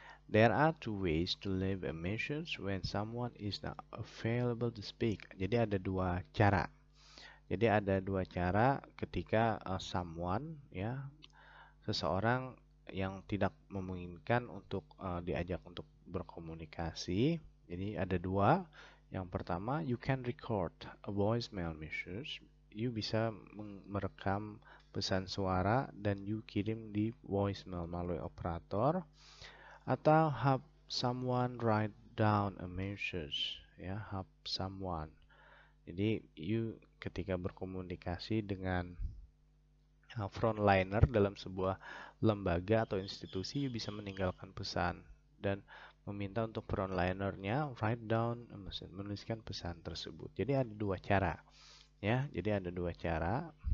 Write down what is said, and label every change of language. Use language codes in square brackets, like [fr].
[en] There are two ways to leave a message when someone is not available to speak. [id] Jadi ada dua cara. Jadi ada dua cara ketika someone ya, seseorang yang tidak memungkinkan untuk diajak untuk berkomunikasi. Jadi ada dua. Yang pertama, [en] you can record a voicemail message. [id] You bisa merekam pesan suara dan you kirim di voicemail melalui operator. Atau [en] have someone write down a message. [id] Ya, [en] have someone. [id] Jadi you ketika berkomunikasi dengan frontliner dalam sebuah lembaga atau institusi, you bisa meninggalkan pesan dan meminta untuk frontlinernya [en] write down, [id] menuliskan pesan tersebut. Jadi ada dua cara, ya. Jadi ada dua cara.